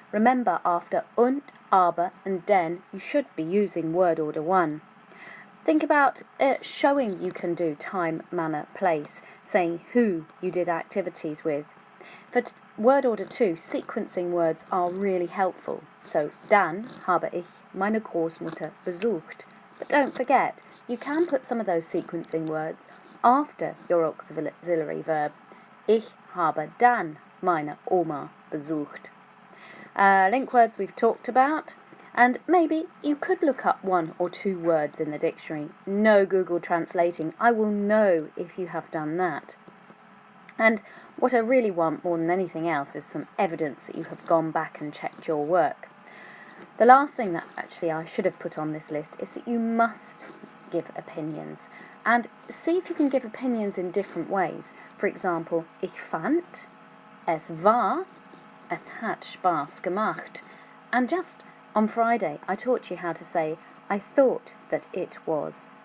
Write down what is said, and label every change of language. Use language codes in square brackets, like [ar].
[en] Remember, after und, aber and den, you should be using word order 1. Think about showing you can do time, manner, place, saying who you did activities with. For word order 2, sequencing words are really helpful. [de] So, dann habe ich meine Großmutter besucht. [en] But don't forget, you can put some of those sequencing words after your auxiliary verb. [de] Ich habe dann meine Oma besucht. [en] Link words we've talked about. And maybe you could look up 1 or 2 words in the dictionary. No Google translating. I will know if you have done that. And what I really want more than anything else is some evidence that you have gone back and checked your work. The last thing that actually I should have put on this list is that you must give opinions. And see if you can give opinions in different ways. For example, [de] ich fand, es war, es hat Spaß gemacht. [en] And just on Friday, I taught you how to say, I thought that it was.